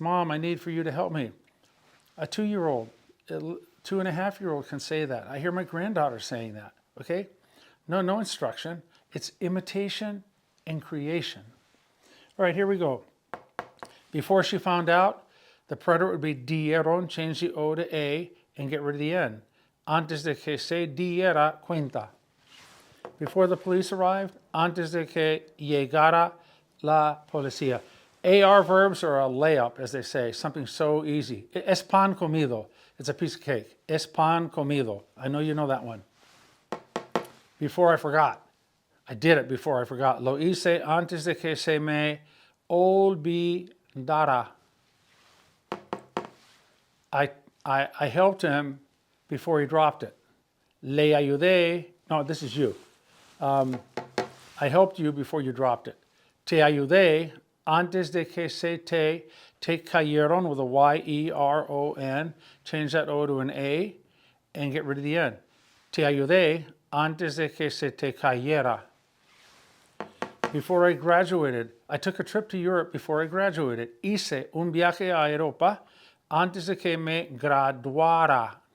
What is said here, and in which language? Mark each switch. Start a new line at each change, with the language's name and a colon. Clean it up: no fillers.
English: Mom, I need for you to help me. A 2-year-old, a 2.5-year-old can say that. I hear my granddaughter saying that, okay? No instruction. It's imitation and creation. All right, here we go. Before she found out, the preterite would be dieron, change the O to A, and get rid of the N.
Spanish: Antes de que se diera cuenta.
English: Before the police arrived,
Spanish: antes de que llegara la policía.
English: AR verbs are a layup, as they say, something so easy.
Spanish: Es pan comido.
English: It's a piece of cake. Es pan comido. I know you know that one. Before I forgot. I did it before I forgot.
Spanish: Lo hice antes de que se me olvidara.
English: I helped him before he dropped it.
Spanish: Le ayudé.
English: No, this is you. I helped you before you dropped it.
Spanish: Te ayudé antes de que se te cayeron
English: with a Y-E-R-O-N. Change that O to an A and get rid of the N.
Spanish: Te ayudé antes de que se te cayera.
English: Before I graduated, I took a trip to Europe before I graduated.
Spanish: Hice un viaje a Europa antes de que me graduara.